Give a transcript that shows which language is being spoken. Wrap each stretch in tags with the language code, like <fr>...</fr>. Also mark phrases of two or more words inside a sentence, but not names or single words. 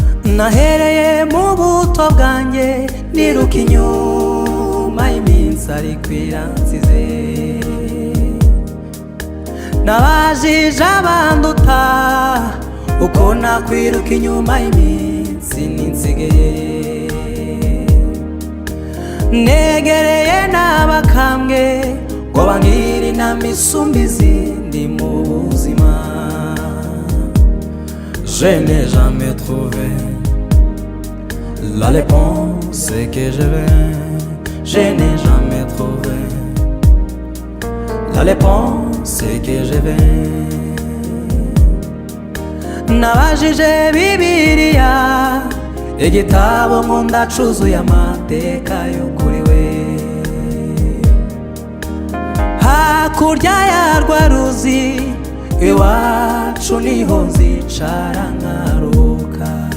<rn>nahereye mu buto bwanjye niruka inyuma y'iminsi ariko iransize, nabajije abanduta uko nakwiruka inyuma y'iminsi ninsigaye, negereye n'abakambwe ngo bangire inama isumba izindi mu buzima.</rn> <fr>Je n'ai jamais trouvé la réponse que je veux. Je n'ai jamais trouvé la réponse que je veux.</fr> <rn>Nabajije Bibiliya, igitabo nkunda cuzuye amateka y'ukuri we, hakurya yarwa ruzi iwacu niho nzicara nkaruka,</rn>